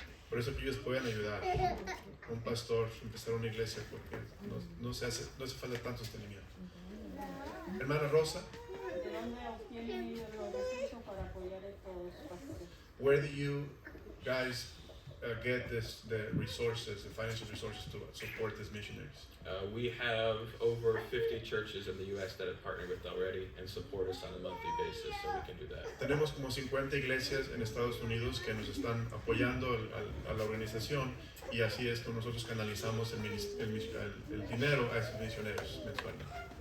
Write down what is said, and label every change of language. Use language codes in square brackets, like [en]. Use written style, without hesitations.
[es] Por eso que ellos pueden ayudar a un pastor a empezar una iglesia, porque no hace falta tanto sostenimiento. Hermana Rosa, ¿De dónde obtienen ellos los recursos para apoyar a estos pastores? [en] where do you guys get the resources, the financial resources to support these missionaries? We have over 50 churches in the U.S. that have partnered with already and support us on a monthly basis, so we can do that. [es] Tenemos como 50 iglesias en Estados Unidos que nos están apoyando a la organización y así es como nosotros canalizamos el dinero a esos misioneros mensualmente.